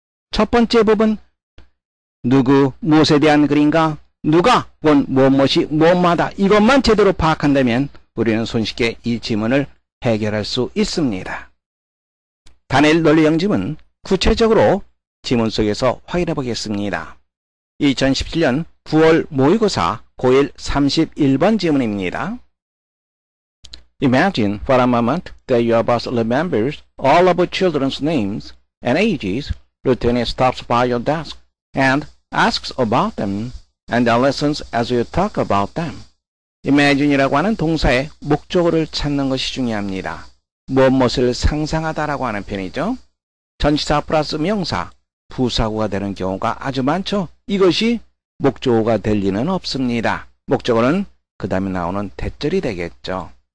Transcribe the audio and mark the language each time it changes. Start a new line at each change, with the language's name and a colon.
Korean: 첫 번째 부분, 누구, 무엇에 대한 글인가, 누가 혹은 무엇이 뭐뭐하다, 이것만 제대로 파악한다면 우리는 손쉽게 이 지문을 해결할 수 있습니다. 단일 논리형 지문, 구체적으로 지문 속에서 확인해 보겠습니다. 2017년 9월 모의고사 고1 31번 지문입니다.
English: Imagine for a moment that your boss remembers all of your children's names and ages. Routinely stops by your desk and asks about them and their lessons as you talk about them.
Korean: Imagine이라고 하는 동사의 목적어를 찾는 것이 중요합니다. 무엇을 상상하다라고 하는 표현이죠. 전치사 플러스 명사, 부사구가 되는 경우가 아주 많죠. 이것이 목적어가 될 리는 없습니다. 목적어는 그 다음에 나오는 대절이 되겠죠.